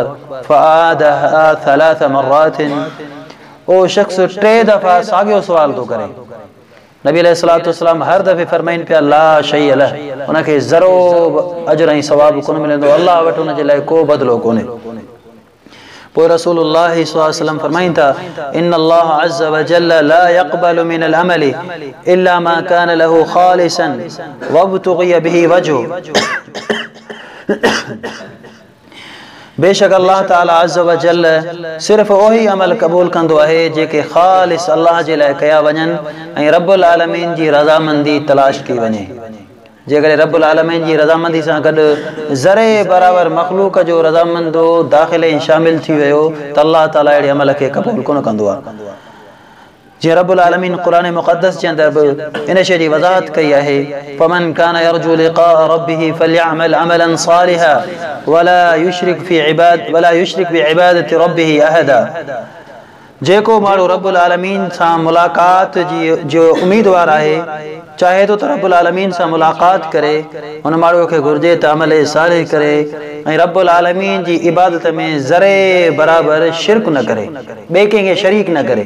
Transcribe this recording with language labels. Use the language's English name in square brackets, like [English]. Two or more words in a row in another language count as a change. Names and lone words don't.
[Arabic] فأعادها ثلاث مرات, [Sindhi] ओ शख़्स टे दफ़ा साॻियो सुवाल थो करे। नबी [Arabic] عليه الصلاة والسلام [Sindhi] हर दफ़े फरमाइनि पिया [Arabic] لا شيء له, [Sindhi] उनखे ज़रो अजर ऐं सवाब कोन मिलंदो, अल्लाह वटि उन जे लाइ को बदिलो कोन्हे। [Arabic] पोइ رسول الله صلى الله عليه وسلم [Sindhi] फरमाइनि था [Arabic] إن الله عز وجل لا يقبل من العمل إلا ما كان له خالصا وابتغي به وجهه. [Sindhi] बेशक अल्लाह ताला [Arabic] عز وجل [Sindhi] सिर्फ़ ओही अमल क़बूल कंदो आहे जेके ख़ालिस अल्लाह जे लाइ कया वञनि ऐं [Arabic] رب العالمين [Sindhi] जी रज़ामंदी तलाश कई वञे। जेकॾहिं [Arabic] رب العالمين [Sindhi] जी रज़ामंदी सां गॾु ज़रे बराबरि मख़लूक जो रज़ामंदो दाख़िल ऐं शामिल थी वियो त अल्लाह ताला अहिड़े अमल खे क़बूल कोन कंदो आहे। जीअं [Arabic] رب العالمين [Sindhi] क़ुरान मुक़द्दस जे अंदरि बि इन शइ जी वज़ाहत कई आहे [Arabic] فمن كان يرجو لقاء ربه فليعمل عملا صالحا ولا يشرك بعبادة ربه أحدا. [Sindhi] जेको माण्हू [Arabic] رب العالمين [Sindhi] सां मुलाक़ात जो उम्मीदवार आहे, चाहे तो [Arabic] رب العالمين [Sindhi] सां मुलाक़ात करे, उन माण्हूअ खे घुर्जे त अमल सालिह करे ऐं [Arabic] رب العالمين [Sindhi] जी इबादत में ज़रे बराबरि शिरक न करे, ॿिए कंहिंखे शरीक न करे।